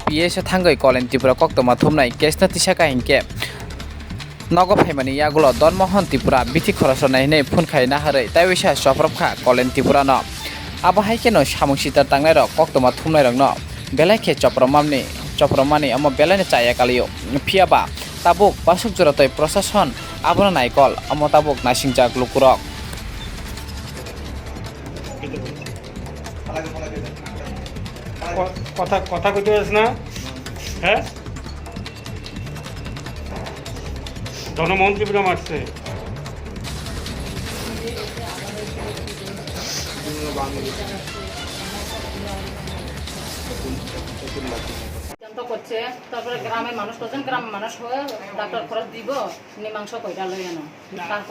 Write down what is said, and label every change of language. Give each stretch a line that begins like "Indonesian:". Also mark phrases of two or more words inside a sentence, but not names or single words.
Kok Borok: पीएस थांगै कलेन त्रिपुरा कक्तमा थुमनाय केसना तिसाका हिंके नग फाइमानि आगल दनमोहन त्रिपुरा बिथि खरसनाय हिनै फुनखायना हरै ताइवेसा सफरखा कलेन त्रिपुरानो आबो हाइकेनो सामुं सिता तांनाय रक कक्तमा थुमनाय रकनो बेलाइखे चप्रमानि अम बेलाइने चाया कालियो फियाबा ताबुक बासुक जरतै प्रशासन आबना नायकल अम ताबुक नासिंजाक लुकुरक
Bangla: কথা কথা কইতে পারিস না হ্যাঁ ধনমন্ত্রী পুরো মারছে করছে তারপরে গ্রামের মানুষ করছেন গ্রামের মানুষ হয়ে ডাক্তার খরচ দিব নিমাংস কইরা লই আনো তারপরে